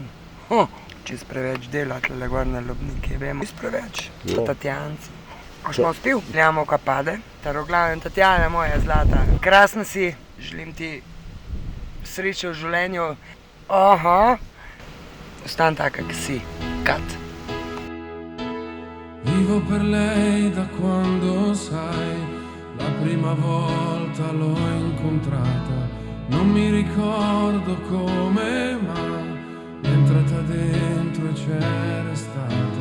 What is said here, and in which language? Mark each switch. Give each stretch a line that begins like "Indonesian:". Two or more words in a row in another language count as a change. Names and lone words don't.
Slovenian: Čez preveč dela, tle gor na Lubniki, vemo, čez preveč. Tatjanci. Ko smo uspel, gledamo, ko pade. Taroglavim, Tatjana moja zlata, krasna si, želim ti sreče v življenju. Ostan taka, ki si. Kat.
Italian: Vivo per lei da quando sai, la prima volta l'ho incontrata, non mi ricordo come mai, è entrata dentro e c'era stata.